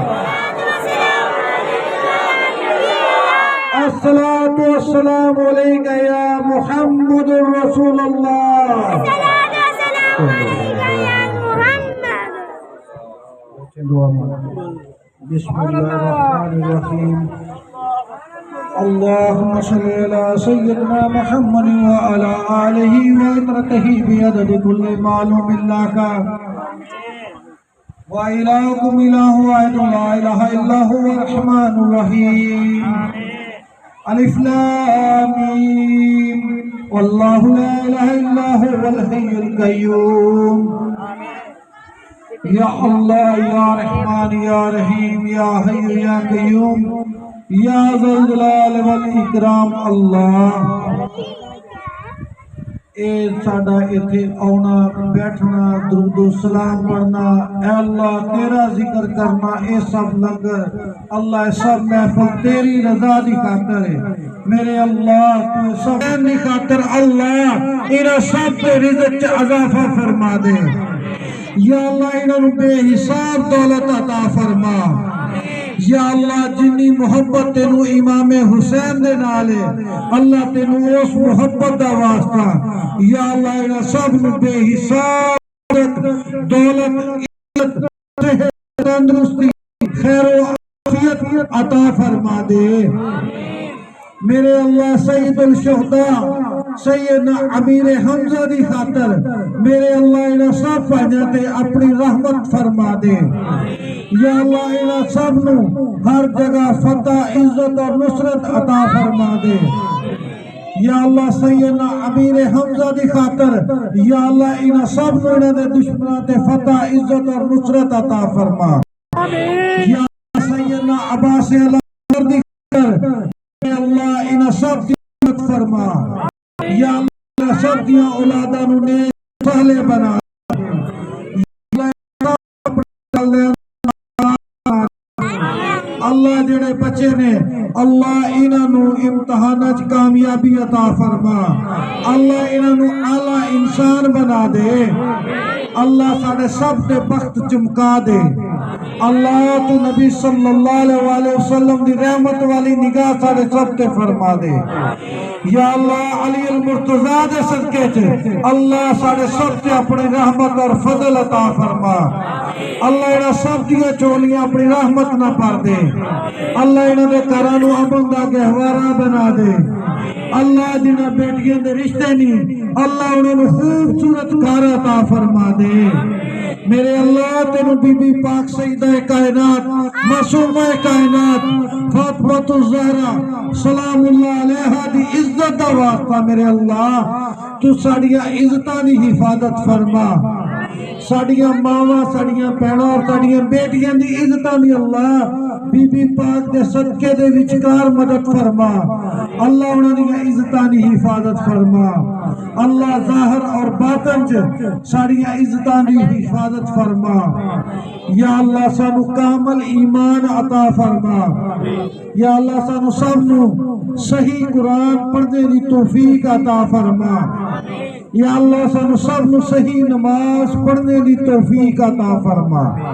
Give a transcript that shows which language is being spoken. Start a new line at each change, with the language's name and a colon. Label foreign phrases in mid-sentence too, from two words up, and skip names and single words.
Arabic: الصلاۃ والسلام علیک یا محمد رسول اللہ بسم اللہ الرحمن الرحیم اللهم صل على سيدنا محمد وعلى آله وعطرته بعدد كل معلوم لك وإلهكم إله واحد لا إله إلا هو الرحمن الرحيم ألف لام ميم والله لا إله إلا هو الحي القيوم یا اللہ یا رحمان یا رحیم یا حی یا قیوم یا ذا الجلال والاکرام اللہ
Punjabi: اے ساڈا ایتھے آنا بیٹھنا درود و سلام پڑھنا اے اللہ تیرا ذکر کرنا اے سب لنگر اللہ اے سب محفل تیری رضا دی خاطر ہے میرے اللہ تو سب دی خاطر اللہ انہاں سب کے رزق چ اضافہ فرما دے یا اللہ انہوں بے حساب دولت عطا فرما یا اللہ جنی محبت تینو امام حسین دے نالے اللہ تینو اس محبت دا واسطہ یا اللہ انہوں سب بے حساب دولت عزت تندرستی خیر و عافیت عطا فرما دے میرے اللہ سید الشہداء سیدنا امیر حمزہ دی خاطر میرے اللہ انہاں سب پہنیا تے اپنی رحمت فرما دے یا اللہ انہاں سب نو ہر جگہ فتح عزت اور نصرت عطا فرما دے یا اللہ سیدنا امیر حمزہ دی خاطر یا اللہ انہاں سب نو انہاں دے دشمناں تے فتح عزت اور نصرت عطا فرما یا سیدنا عباس علامہ دی خاطر اللہ انہاں سب کی مدد فرما یا اللہ سب دیا اولاداں نو نیک صالح بنا اللہ جڑے بچے نے اللہ انہاں نو امتحاناں وچ کامیابی عطا فرما اللہ انہاں نو اعلی انسان بنا دے اللہ ساڈے سب دے بخت چمکا دے اللہ تو نبی
Arabic: صلی اللہ علیہ وسلم
Punjabi: دی رحمت والی نگاہ ساڑے سب تے فرما دے یا اللہ علی المرتضیٰ دے صدقے چھے اللہ ساڑے سب تے اپنی رحمت اور فضل عطا فرما اللہ انہاں سب دیا چولیاں اپنی رحمت نہ پار دے اللہ انہاں دے کرانو امن دا گہوارا بنا دے اللہ جنہاں بیٹیاں دے رشتے نہیں اللہ انہاں نے خوبصورت گھر عطا فرما دے میرے اللہ تینو بی بی پاک سیدہ کائنات معصومہ کائنات فاطمۃ الزہرا
Arabic: سلام اللہ علیہا
Punjabi: دی عزت دا واسطہ میرے اللہ تو ساڑیاں عزتاں دی حفاظت فرما ساڑیاں ماواں ساڑیاں بہناں اور ساڑیاں بیٹیاں دی عزتاں دی اللہ بی بی پاک دے صدقے دے وچکار مدد فرما اللہ انہاں دی عزتاں دی حفاظت فرما اللہ ظاہر اور باطن چ ساڑیاں عزتاں دی حفاظت فرما یا اللہ سانو کامل ایمان عطا فرما یا اللہ سانو سب نو صحیح قرآن پڑھنے دی توفیق عطا فرما یا اللہ سانو سب نو صحیح نماز پڑھنے دی توفیق عطا فرما